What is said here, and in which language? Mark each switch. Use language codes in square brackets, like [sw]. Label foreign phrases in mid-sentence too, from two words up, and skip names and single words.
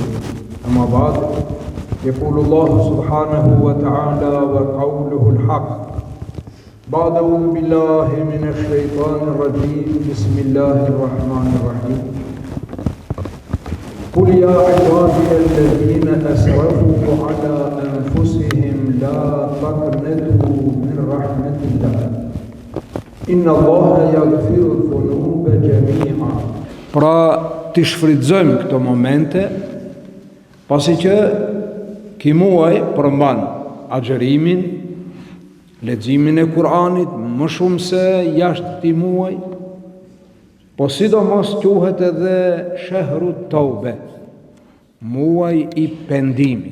[ar] أما بعد، يقول الله سبحانه وتعالى وقوله الحق بعد أعوذ بالله من الشيطان الرجيم بسم الله الرحمن الرحيم قل يا عبادي الذين أسرفوا على أنفسهم لا تقنطوا من رحمة الله إن الله يغفر الذنوب جميعا. [sq] Pra të shfrytëzojmë këto momente, pasi që ky muaj përmban agjerimin, leximin e Kuranit më shumë se jashtë këtij muaj, po sidomos quhet edhe [ar] شهر التوبة, [sq] muaj i pendimit.